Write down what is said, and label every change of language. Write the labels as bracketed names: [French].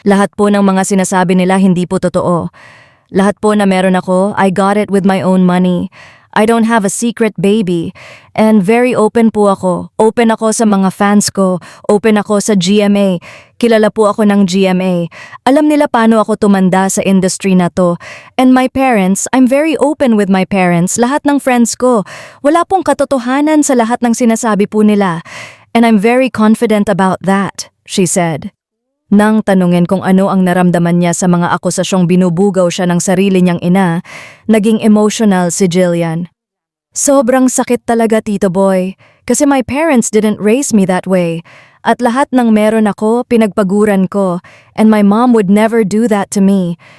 [Filipino] Lahat po ng mga sinasabi nila hindi po totoo. Lahat po na meron ako, [English] I got it with my own money. I don't have a secret baby. And very open [Filipino] po ako. Open ako sa mga fans ko. Open ako sa GMA. Kilala po ako ng GMA. Alam nila paano ako tumanda sa industry na to. [English] And my parents, I'm very open with my parents. [Filipino] Lahat ng friends ko. Wala pong katotohanan sa lahat ng sinasabi po nila. [English] And I'm very confident about that, she said. [Filipino] Nang tanungin kung ano ang naramdaman niya sa mga akusasyong binubugaw siya ng sarili niyang ina, naging emotional si Jillian. Sobrang sakit talaga, [English] Tito Boy, kasi my parents didn't raise me that way. [Filipino] At lahat ng meron ako, pinagpaguran ko, [English] and my mom would never do that to me.